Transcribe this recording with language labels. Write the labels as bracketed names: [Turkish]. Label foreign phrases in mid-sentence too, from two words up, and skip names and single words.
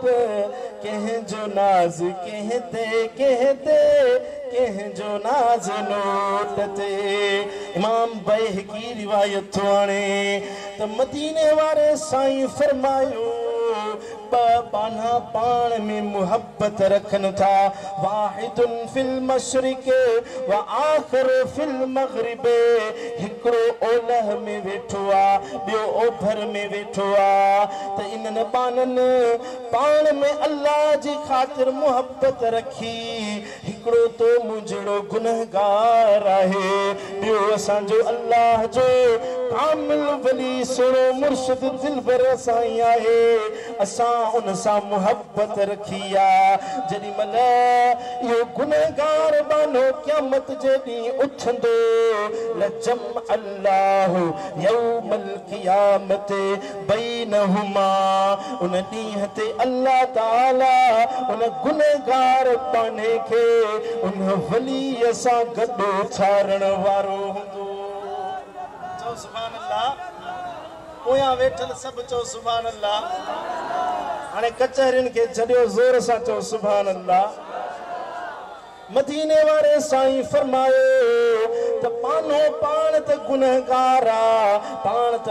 [Sindhi] कंहिंजो नाज़ कंहिंते कंहिंते, कंहिंजो नाज़ नोट ते। इमाम बैहकी रिवायत थो आणे त मदीने वारे साईं फरमायो बाना पान में मुहब्बत रखन था। [Arabic] واحد في المشرق وآخر في المغرب, [Sindhi] हिकड़ो ओलह में वेठो आ ॿियो ओभर में वेठो आ त इन्हनि बानन पान में अल्लाह जी ख़ातिर मुहब्बत रखी। हिकड़ो तो मुंहिंजो गुनहगार आहे, ॿियो असांजो अल्लाह जो कामिल वली सुनो मुर्शिद दिलबर साईं आहे असां उन सां मुहब्बत रखी आ जॾहिं महिल इहो गुनहगार बानो क़यामत जे ॾींहुं उथंदो [Arabic] لجم الله يوم القيامة بينهما [Sindhi] उन ॾींहं ते अल्लाह ताला उन गुनहगार बाने खे उन वलीअ सां गॾु छारण वारो हूंदो चओ [Arabic] سبحان الله [Sindhi] पोयां वेठल सभु चओ [Arabic] سبحان الله [Sindhi] हाणे कचहरियुनि खे छॾियो ज़ोर सां चओ [Arabic] سبحان الله [Sindhi] मदीने वारे साईं फरमायो त पानो पाण त गुनहगार आ पाण त